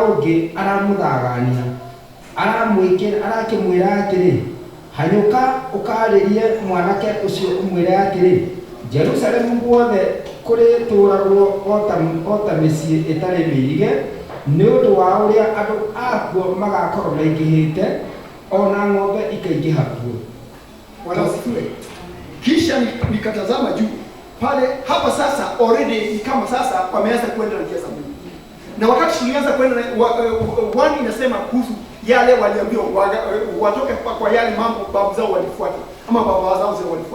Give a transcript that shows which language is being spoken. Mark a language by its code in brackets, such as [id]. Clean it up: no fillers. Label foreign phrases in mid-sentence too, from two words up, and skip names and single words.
[ki] ũngĩ aramũthagania, arakĩmwĩra atĩrĩ, hanyũka ũkarĩrie mwanake ũcio ũmwĩre atĩrĩ, Jerusalemu guothe kũrĩtũũragwo o ta mĩciĩ ĩtarĩ mĩirige, nĩ ũndũ wa ũrĩa andũ akuo magakorwo maingĩhĩte, ona ng'ombe ikaingĩha kuo. [sw] Wanasifiwe. Kisha nikatazama juu pale, hapa sasa already ni kama sasa wameanza kwenda na njia za Mungu. Na wakati tulianza kwenda wani inasema kuhusu yale waliambiwa watoke kwa yale mambo babu zao walifuata ama baba zao walifuata.